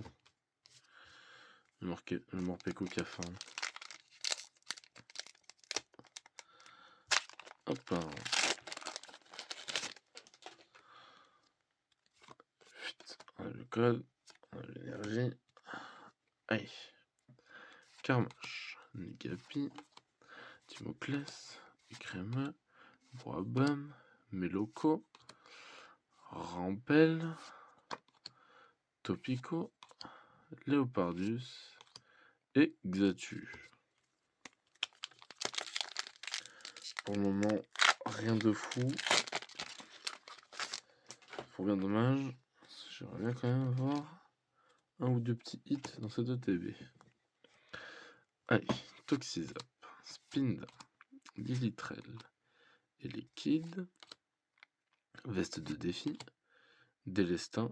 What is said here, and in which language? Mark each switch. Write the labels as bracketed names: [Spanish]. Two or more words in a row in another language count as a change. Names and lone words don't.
[French] Le Morpeko qui a faim. Hop là. On a le code, on a l'énergie. Allez. Carmache, Negapi, Timoclès, Crémeux, Boabam, Meloco, Rampel, Topico, Léopardus et Xatu. Pour le moment, rien de fou. Pour bien dommage. J'aimerais bien quand même avoir un ou deux petits hits dans cette ETB. Allez, Toxizap, Spinda, Lilitrel, Liquide, Veste de défi, Délestin.